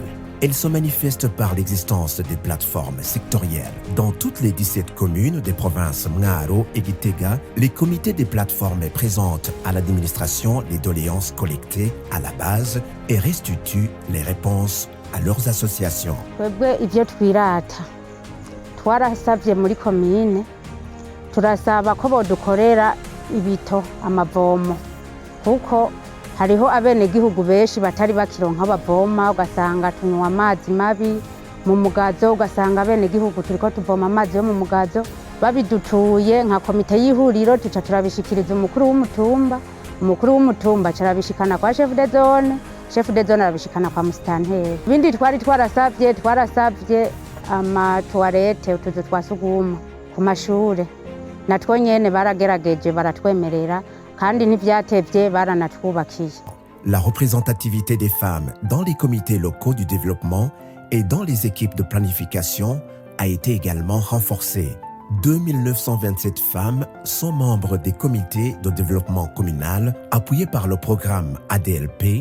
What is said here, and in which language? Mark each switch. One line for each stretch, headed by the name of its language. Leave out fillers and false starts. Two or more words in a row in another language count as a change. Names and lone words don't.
French: Elle se manifeste par l'existence des plateformes sectorielles. Dans toutes les 17 communes des provinces Mngaro et Gitega, les comités des plateformes présentent à l'administration les doléances collectées à la base et restituent les réponses à leurs associations.
Rundi: Ibito amavomo kuko hariho abenegihugu benshi batari bakironka abavoma ugasanga tunywa amazi mabi mu mugazo ugasanga abenegihugu turiko tuvoma amazi yo mu mugazo babidutuye nka komite y'ihuriro tuca turabishikiriza umukuru w'umutumba carabishikana kwa
French: chef de zone
Rundi: arabishikana kwa musitanteri. Ibindi twarasavye ama toilette utuzu twasuguma ku mashure natwo nyene baragerageje baratwemerera kandi n'ivyatevye baranatwubakiye.
French: La représentativité des femmes dans les comités locaux du développement et dans les équipes de planification a été également renforcée. 2927 femmes sont membres des comités de développement communal appuyés par le programme ADLP.